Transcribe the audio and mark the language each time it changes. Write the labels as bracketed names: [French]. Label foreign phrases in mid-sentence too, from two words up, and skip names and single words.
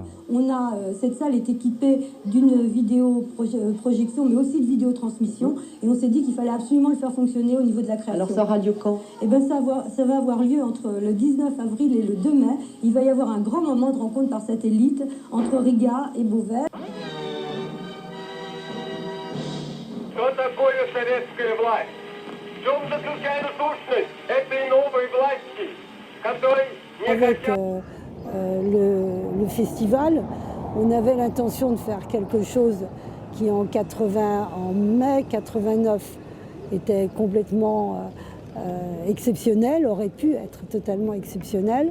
[French] Cette salle est équipée d'une vidéo-projection, mais aussi de vidéotransmission, et on s'est dit qu'il fallait absolument le faire fonctionner au niveau de la création. Alors ça aura lieu quand ? Eh bien, ça va avoir lieu entre le 19 avril et le 2 mai. Il va y avoir un grand moment de rencontre par satellite entre Riga et Beauvais. [Russian] Что такое советская власть? В чем заключается сущность этой новой власти, которой [French] Avec le festival, on avait l'intention de faire quelque chose qui en mai 89 était complètement exceptionnel, aurait pu être totalement exceptionnel.